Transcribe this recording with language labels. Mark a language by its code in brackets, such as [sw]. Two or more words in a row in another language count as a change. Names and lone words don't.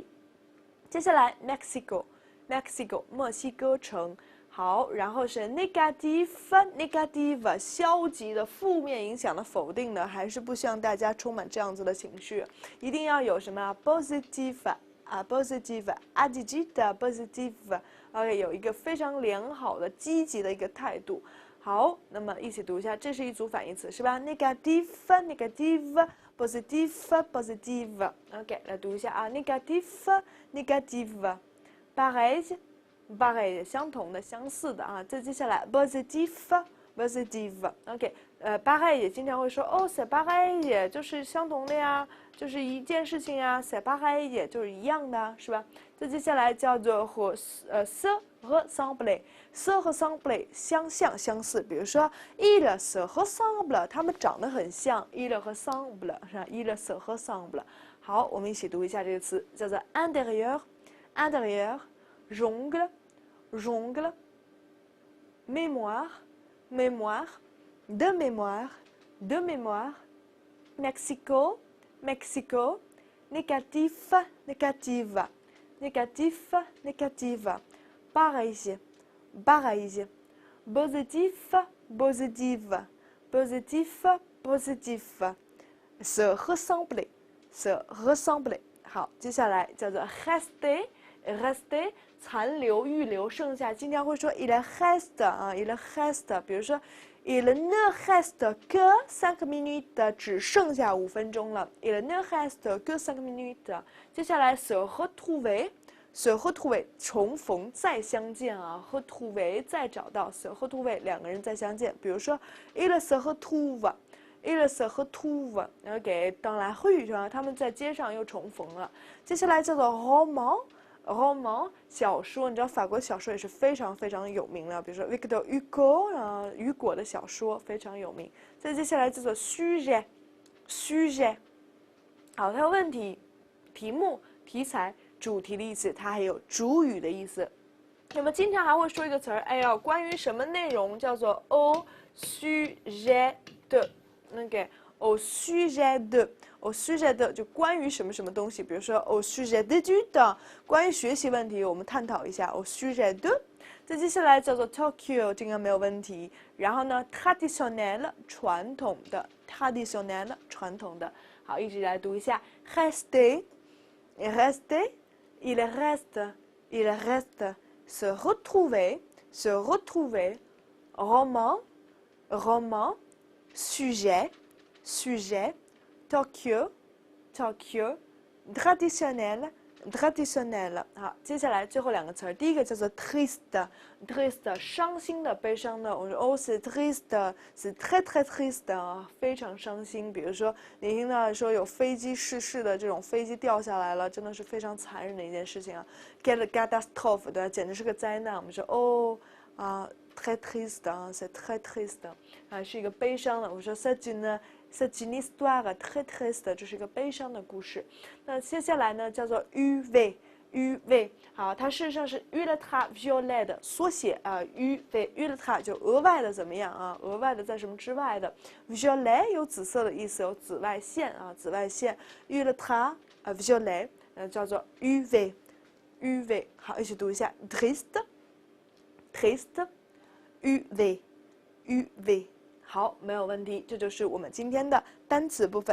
[zh] 接下来 Mexico， 墨西哥城。好，然后是 negative， 消极的、负面影响的、否定的，还是不希望大家充满这样子的情绪，一定要有什么 positive 啊 positive， [fr] attitude positive， [zh] 有一个非常良好的、积极的一个态度。好，那么一起读一下，这是一组反义词是吧 ？ [fr] negative positive positive。 [zh] OK， 来读一下啊 ， [fr] negative pareil。 [zh] 相同的、相似的啊。再接下来 positive，OK， pareil 也经常会说哦 [fr] c'est pareil， [zh] 就是相同的呀，就是一件事情呀 [fr] c'est pareil [zh] 就是一样的，是吧？再接下来叫做 [fr] se ressembler， [zh] 相像、相似。比如说 [fr] ils se ressemblent， [zh] 他们长得很像 [fr] ils ressemblent， [zh] 是吧 [fr] ils se ressemblent。 [zh] 好，我们一起读一下这个词，叫做 [fr] intérieur，jongle， mémoire， de mémoire， Mexico， négatif， pareil， positif， se ressembler。 [zh] 好，接下来叫做 rester， 残留、预留、剩下，经常会说 [fr] il reste [zh] 啊 ， [fr] il reste， [zh] 比如说 [fr] il ne reste que 5 minutes， [zh] 只剩下5分钟了 [fr] ，il ne reste que 5 minutes。 [zh] 接下来 [fr] se retrouver， [zh] 重逢、再相见啊 ，retrouver 再找到 ， [fr] se retrouver [zh] 两个人再相见。比如说 [fr] il se retrouve。il se retrouve， OK， dans la rue [zh] 是吧？他们在街上又重逢了。接下来叫做 roman 小说，你知道法国小说也是非常非常有名的，比如说 Victor Hugo 啊，雨果的小说非常有名。再接下来叫做 sujet， 好，它有问题、题目、题材、主题的意思，它还有主语的意思。那么经常还会说一个词儿，哎呀，关于什么内容叫做 [fr] au sujet de。 [zh] OK， [fr] au sujet de [zh] 就关于什么什么东西，比如说 [fr] au sujet d'études， [zh] 关于学习问题，我们探讨一下 [fr] au sujet de。 [zh] 再接下来叫做 Tokyo， 这个没有問題。然後呢 traditionnel 傳統的 traditionnel 傳統的。好，一起來讀一下 [fr] rester il reste se retrouver roman sujet Tokyo traditionnel。 [zh] 好，接下来最后两个词儿，第一个叫做 triste， 伤心的、悲伤的。我说哦 [fr] c'est triste， c'est très très triste [zh] 啊，非常伤心。比如说你听到说有飞机失事的这种飞机掉下来了，真的是非常残忍的一件事情啊 ， [fr] quelle catastrophe， [zh] 对吧？简直是个灾难。我们说哦 [fr] très triste [zh] 啊 [fr] c'est très triste [zh] 啊，是一个悲伤的。我说 [fr] c'est une histoire très triste， [zh] 这是一个悲伤的故事。那接下来呢，叫做 UV UV， 好，它事实上是 ultraviolet 的缩写啊，UV，ultra 就额外的怎么样啊？额外的在什么之外的 ？violet 有紫色的意思，有紫外线啊，紫外线 ultraviolet 叫做 UV，UV， 好，一起读一下 [fr] triste，triste， [zh] UV，UV， 好，没有问题，这就是我们今天的单词部分。